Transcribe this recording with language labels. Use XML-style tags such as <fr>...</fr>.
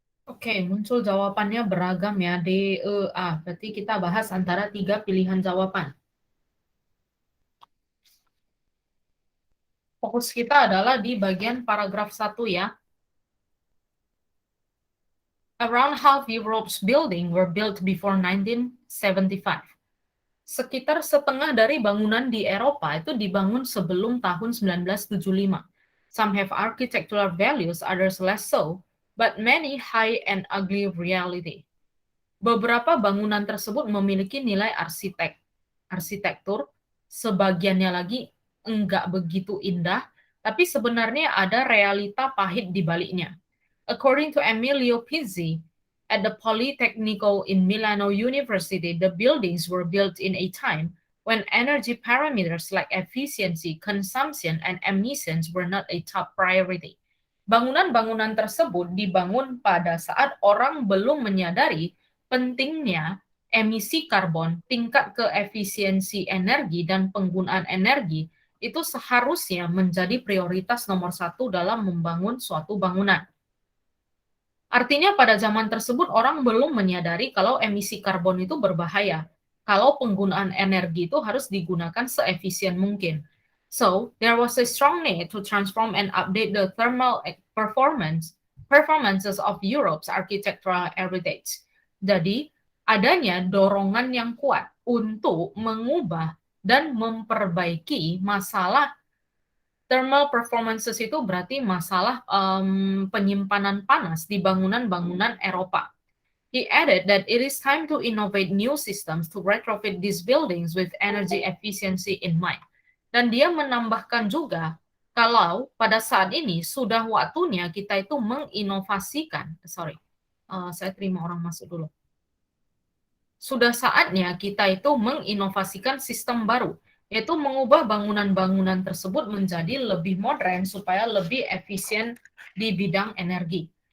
<id>Oke, muncul jawabannya beragam ya, D, E, A. Berarti kita bahas antara 3 pilihan jawaban. Fokus kita adalah di bagian paragraf 1 ya.</id> <en>Around half Europe's building were built before 1975.</en> <id>Sekitar setengah dari bangunan di Eropa itu dibangun sebelum tahun 1975.</id> <en>Some have architectural values, others less so, but many high and ugly reality.</en> <id>Beberapa bangunan tersebut memiliki nilai arsitektur, sebagiannya lagi enggak begitu indah, tapi sebenarnya ada realita pahit di baliknya.</id> <en>According to Emilio Pizzi, at the Politecnico in Milano University, the buildings were built in a time when energy parameters like efficiency, consumption, and emissions were not a top priority.</en> <id>Bangunan-bangunan tersebut dibangun pada saat orang belum menyadari pentingnya emisi karbon, tingkat keefisiensi energi, dan penggunaan energi itu seharusnya menjadi prioritas nomor 1 dalam membangun suatu bangunan. Artinya pada zaman tersebut orang belum menyadari kalau emisi karbon itu berbahaya, kalau penggunaan energi itu harus digunakan seefisien mungkin.</id> <en>So, there was a strong need to transform and update the thermal performances of Europe's architectural heritage.</en> <id>Jadi, adanya dorongan yang kuat untuk mengubah dan memperbaiki masalah thermal performances itu berarti masalah penyimpanan panas di bangunan-bangunan Eropa.</id> <en>He added that it is time to innovate new systems to retrofit these buildings with energy efficiency in mind.</en> <id>Dan dia menambahkan juga kalau pada saat ini sudah waktunya kita itu menginovasikan, saya terima orang masuk dulu. Sudah saatnya kita itu menginovasikan sistem baru, yaitu mengubah bangunan-bangunan tersebut menjadi lebih modern supaya lebih efisien di bidang energi.</id>